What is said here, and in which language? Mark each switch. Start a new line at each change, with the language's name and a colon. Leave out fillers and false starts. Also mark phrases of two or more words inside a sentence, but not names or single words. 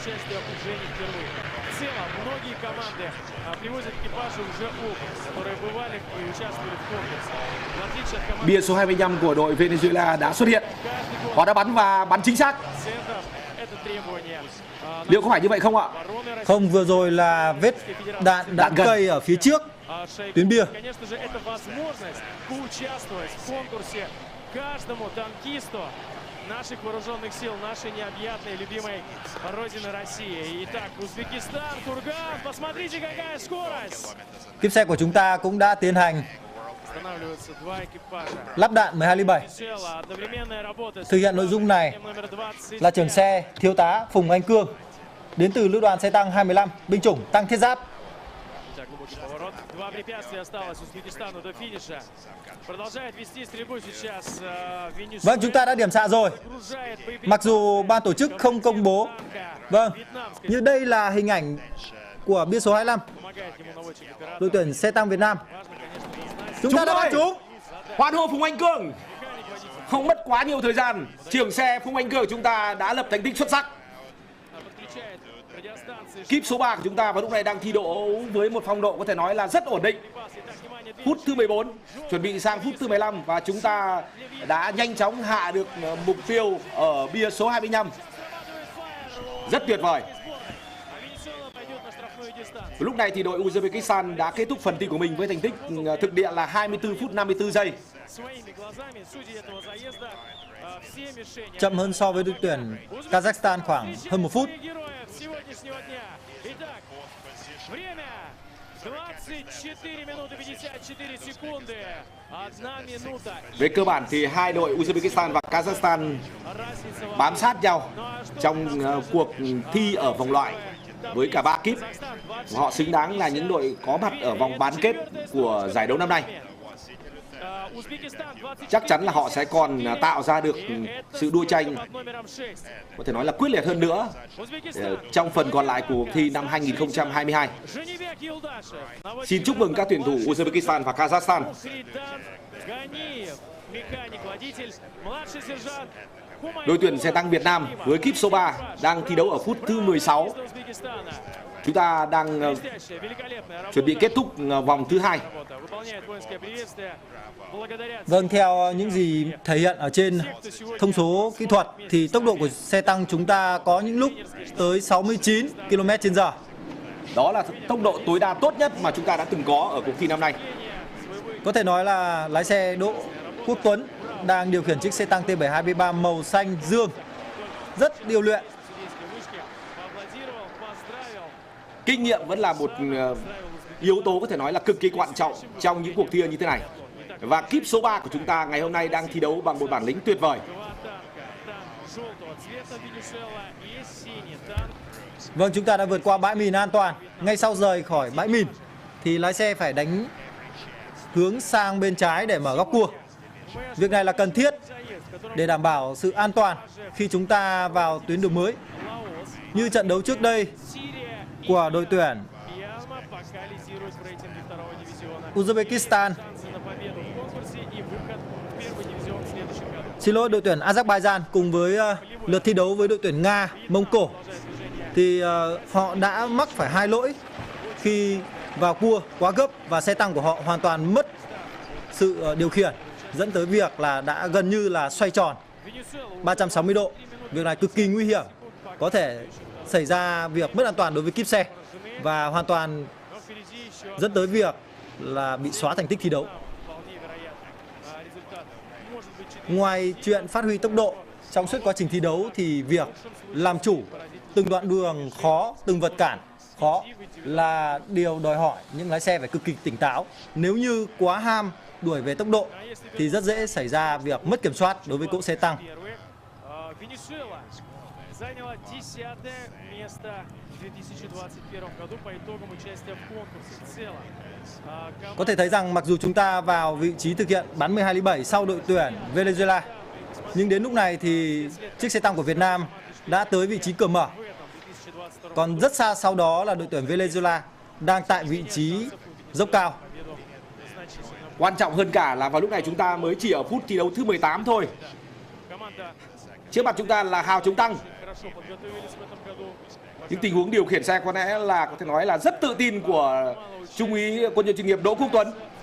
Russian: принципе, окружении впервые. В целом, многие команды привозят экипажи уже опыт, которые бывали и участвовали в конкурсе. В отличие от команды
Vietnamese: Bia số 25 của đội Venezuela đã xuất hiện. Họ đã bắn và bắn chính xác.
Russian: центров, это требование.
Vietnamese: Liệu có phải như vậy không ạ? Không, vừa rồi là vết đạn đã gần. cây ở phía trước tuyến bia.
Russian: Конечно же, это возможность поучаствовать в конкурсе каждому танкисту наших вооруженных сил, нашей необъятной, любимой родины России. Итак, Узбекистан, Курган, посмотрите, какая скорость!
Vietnamese: Kíp xe của chúng ta cũng đã tiến hành
Russian: Останавливаются два экипажа.
Vietnamese: lắp đạn 12 ly 7.
Russian: Сначала одновременная работа с
Vietnamese: Thực hiện nội dung này
Russian: номер 20.
Vietnamese: là trưởng xe thiếu tá Phùng Anh Cương đến từ lữ đoàn xe tăng 25 binh chủng tăng thiết giáp.
Russian: Итак, глубокий поворот. Два препятствия осталось Узбекистану до финиша. Продолжает вести стрельбу сейчас Венесуэла.
Vietnamese: Vâng, chúng ta đã điểm xạ rồi.
Russian: Загружает боеприпасы.
Vietnamese: Mặc dù ban tổ chức không công bố. Vâng, như đây là hình ảnh của bia số 25,
Russian: Помогает ему наводчик оператора.
Vietnamese: đội tuyển xe tăng Việt Nam.
Russian: Важно, конечно, знать.
Vietnamese: Chúng ta đã bắn trúng. Hoan hô Phùng Anh Cương. Không mất quá nhiều thời gian, trưởng xe Phùng Anh Cương của chúng ta đã lập thành tích xuất sắc.
Russian: Подключает радиостанции.
Vietnamese: Kíp số 3 của chúng ta vào lúc này đang thi đấu với một phong độ có thể nói là rất ổn định.
Russian: Итак, внимание,
Vietnamese: Phút thứ 14, chuẩn bị sang phút thứ 15 và chúng ta đã nhanh chóng hạ được mục tiêu ở bia số 25. Rất tuyệt vời.
Russian: Венесуэла пойдет на штрафную дистанцию.
Vietnamese: Lúc này thì đội Uzbekistan đã kết thúc phần thi của mình với thành tích thực địa là 24 phút 54 giây.
Russian: Своими глазами судьи этого заезда все мишени.
Vietnamese: Chậm hơn so với đội tuyển Kazakhstan khoảng hơn 1 phút.
Russian: Героев сегодняшнего дня. Итак, время 24 минуты 54 секунды. 1 минута.
Vietnamese: Về cơ bản thì hai đội Uzbekistan và Kazakhstan
Russian: Разница
Vietnamese: bám sát nhau trong cuộc thi ở vòng loại với cả 3 kíp. Họ xứng đáng là những đội có mặt ở vòng bán kết của giải đấu năm nay.
Russian: Узбекистан 20.
Vietnamese: Chắc chắn là họ sẽ còn tạo ra được sự đua tranh
Russian: Под номером 6.
Vietnamese: có thể nói là quyết liệt hơn nữa trong phần còn lại của cuộc thi năm 2022.
Russian: Женебек Юлдашев.
Vietnamese: Xin chúc mừng các tuyển thủ Uzbekistan và Kazakhstan.
Russian: Хридан Ганиев. Механик, водитель, младший сержант.
Vietnamese: Đội tuyển xe tăng Việt Nam với kíp số 3 đang thi đấu ở phút thứ 16.
Russian: Узбекистана.
Vietnamese: Chúng ta đang
Russian: Блестящая, великолепная
Vietnamese: chuẩn bị kết thúc vòng thứ 2.
Russian: работа. Выполняет воинское приветствие. Благодаря
Vietnamese: Vâng, theo những gì thể hiện ở trên thông số kỹ thuật thì tốc độ của xe tăng chúng ta có những lúc tới 69 km/h. Đó là tốc độ tối đa tốt nhất mà chúng ta đã từng có ở cuộc thi năm nay. Có thể nói là lái xe Đỗ Quốc Tuấn đang điều khiển chiếc xe tăng T723 màu xanh dương rất điêu luyện.
Russian: поаплодировал, поздравил.
Vietnamese: Kinh nghiệm vẫn là một yếu tố có thể nói là cực kỳ quan trọng trong những cuộc thi như thế này. Và kíp số 3 của chúng ta ngày hôm nay đang thi đấu bằng một bản lĩnh tuyệt vời.
Russian: Два танка. Танк желтого цвета Венесуэла и синий танк.
Vietnamese: Vâng, chúng ta đã vượt qua bãi mìn an toàn. Ngay sau rời khỏi bãi mìn thì lái xe phải đánh hướng sang bên trái để mở góc cua. Việc này là cần thiết để đảm bảo sự an toàn khi chúng ta vào tuyến đường mới. Như trận đấu trước đây
Russian: Сирия
Vietnamese: của đội tuyển
Russian: Мьянма пока лидирует в рейтинге второго дивизиона.
Vietnamese: Uzbekistan,
Russian: На победу в конкурсе и выход в первый дивизион в следующем году.
Vietnamese: xin lỗi, đội tuyển Azerbaijan cùng với lượt thi đấu với đội tuyển Nga, Mông Cổ thì họ đã mắc phải 2 lỗi khi vào cua quá gấp và xe tăng của họ hoàn toàn mất sự điều khiển, dẫn tới việc là đã gần như là xoay tròn 360 độ. Việc này cực kỳ nguy hiểm, có thể xảy ra việc mất an toàn đối với kíp xe và hoàn toàn
Russian: Но впереди еще
Vietnamese: dẫn tới việc là bị xóa thành tích thi đấu.
Russian: вполне вероятный результат. Может быть, 4.
Vietnamese: Ngoài chuyện phát huy tốc độ trong suốt quá trình thi đấu thì việc làm chủ từng đoạn đường khó, từng vật cản khó là điều đòi hỏi những lái xe phải cực kỳ tỉnh táo. Nếu như quá ham đuổi về tốc độ thì rất dễ xảy ra việc mất kiểm soát đối với cỗ xe tăng.
Russian: Первый. Венесуэла заняла 10-е место в 2021 году по итогам участия в конкурсе. В целом,
Vietnamese: Có thể thấy rằng mặc dù chúng ta vào vị trí thực hiện bắn 12 ly 7 sau đội tuyển Venezuela, nhưng đến lúc này thì chiếc xe tăng của Việt Nam đã tới vị trí cửa mở.
Russian: в этом 2022
Vietnamese: Còn rất xa sau đó là đội tuyển Venezuela đang tại vị trí dốc cao. Quan trọng hơn cả là vào lúc này chúng ta mới chỉ ở phút thi đấu thứ 18 thôi.
Russian: команда
Vietnamese: Trước mặt chúng ta là hào chống tăng.
Russian: хорошо подготовились в этом году.
Vietnamese: Những tình huống điều khiển xe có lẽ là có thể nói là rất tự tin của Trung úy quân nhân chuyên nghiệp Đỗ Quốc Tuấn.